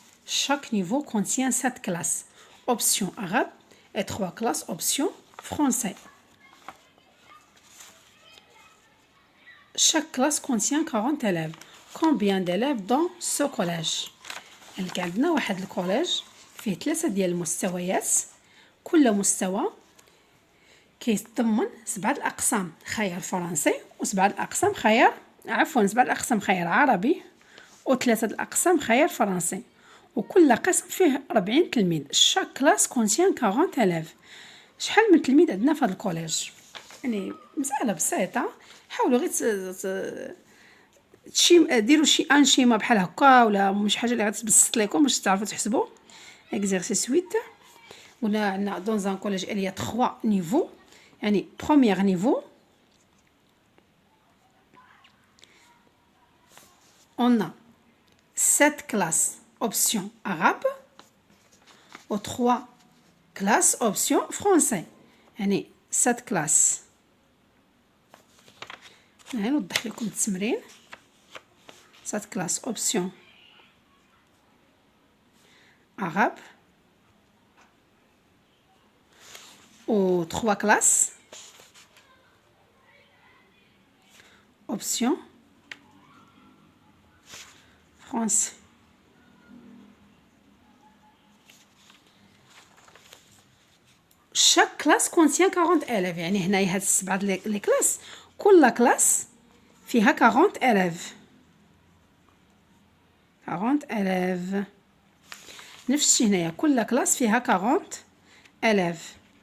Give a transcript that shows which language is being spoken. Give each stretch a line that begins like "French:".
French: Chaque niveau contient 7 classes option arabe et 3 classes option français. Chaque classe contient 40 élèves. Combien d'élèves dans ce collège؟
Arabic: يعني عندنا واحد الكوليج فيه 3 ديال المستويات، كل مستوى كيتضمن 7 الاقسام خيار فرنسي و7 الاقسام خيار سبعة الاقسام خيار عربي و3 الاقسام خيار فرنسي، وكل قسم فيه 40 تلميذ.
French: chaque classe contient 40 élèves.
Arabic: شحال من تلميذ عندنا في هذا الكوليج؟ يعني مساله بسيطه، حاولوا غير ديروا شي انشيما بحال هكا ولا شي حاجه اللي غتبسط لكم باش تعرفوا تحسبوا.
French: exercice 8
Arabic: قلنا عندنا
French: dans un collège il y a 3 niveaux. يعني premier niveau on a 7 classes option arabe و 3 classes option français. يعني 7 classes.
Arabic: هنا نوضح لكم التمرين.
French: 7 classes option arabe ou 3 classes option français. chaque classe contient 40 élèves.
Arabic: يعني هنايا هاد السبعه لي كلاس كل كلاس فيها 40 élèves.
French: 40 élèves.
Arabic: نفس الشيء هنايا كل كلاس فيها 40 élèves.